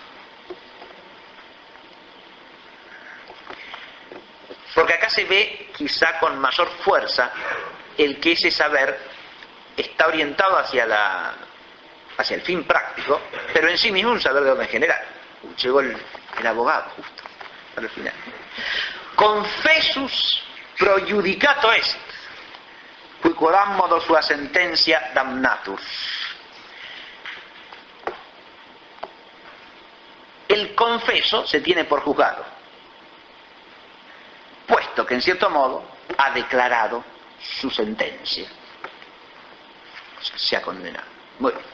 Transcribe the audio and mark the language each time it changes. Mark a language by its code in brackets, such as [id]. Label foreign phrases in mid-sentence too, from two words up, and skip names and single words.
[es] Porque acá se ve quizá con mayor fuerza el que ese saber está orientado hacia el fin práctico, pero en sí mismo un saber de orden general. Llegó el abogado justo para el final. [la] Confessus pro judicato est, qui quodam modo sua sentencia damnatur. [es] El confeso se tiene por juzgado, puesto que en cierto modo ha declarado su sentencia. O sea, se ha condenado. Muy bien.